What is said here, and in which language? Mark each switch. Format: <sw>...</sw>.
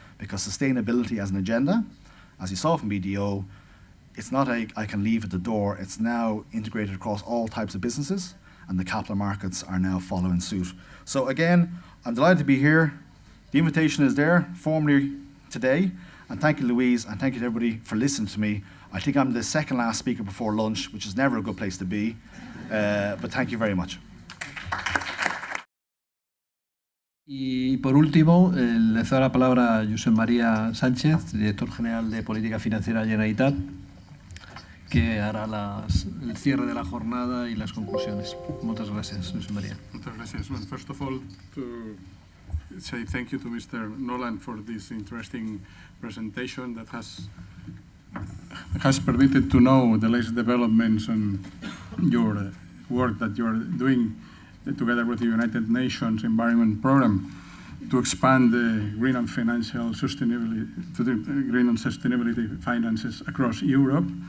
<en>Because sustainability as an agenda, as you saw from BDO, it's not I can leave at the door, it's now integrated across all types of businesses, and the capital markets are now following suit. So again, I'm delighted to be here. The invitation is there formally today, and thank you, Louise, and thank you to everybody for listening to me. I think I'm the second last speaker before lunch, which is never a good place to be, but thank you very much.</en> <es>Y por último, le cedo la palabra a Josep María Sánchez, director general de Política Financiera de Generalitat, que hará el cierre de la jornada y las conclusiones. Muchas gracias, Josep María. Muchas gracias.</es> <en>Well, first of all, to say thank you to Mr. Nolan for this interesting presentation that has permitted to know the latest developments and your work that you are doing together with the United Nations Environment Programme to expand the green and financial sustainability to the green and sustainability finances across Europe.</en>